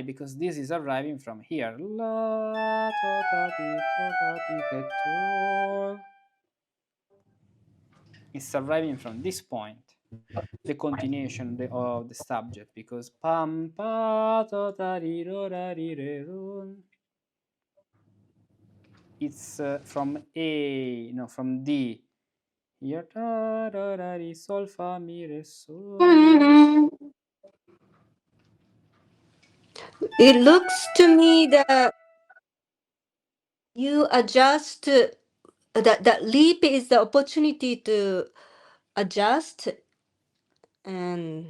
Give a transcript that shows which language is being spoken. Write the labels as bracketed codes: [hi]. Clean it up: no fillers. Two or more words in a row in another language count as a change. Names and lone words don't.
[en] Because this is arriving from here. La, ta, ta, ti, ta, ta, ti, te, to. It's arriving from this point, the continuation of the subject, because pam pa ta ta ri ro ra ri re ro. It's from A, no, from D. Here, ta, ra, ra, ri, sol, fa, mi, re, sol. It looks to me that you adjust that leap is the opportunity to adjust and